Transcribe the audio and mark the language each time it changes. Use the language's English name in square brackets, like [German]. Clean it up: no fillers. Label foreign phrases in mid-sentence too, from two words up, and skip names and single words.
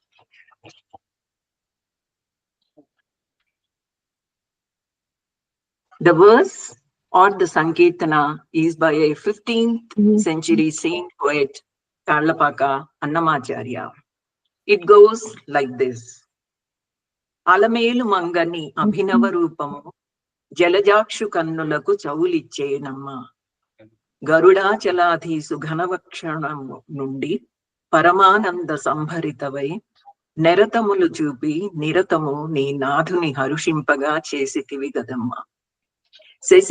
[English] The verse or the Sankirtana is by a 15th century saint poet, Karlapaka Annamacharya. It goes like this. [Telugu] అలమేలు మంగని అభినవ రూపము జలజాక్షు కన్నులకు చవులిచ్చేనమ్మ గరుడాచలాధీసు ఘనవక్షణము నుండి పరమానంద సంభరితవై నెరతములు చూపి నిరతము నీ నాథుని హరుషింపగా చేసితివి గదమ్మ శశి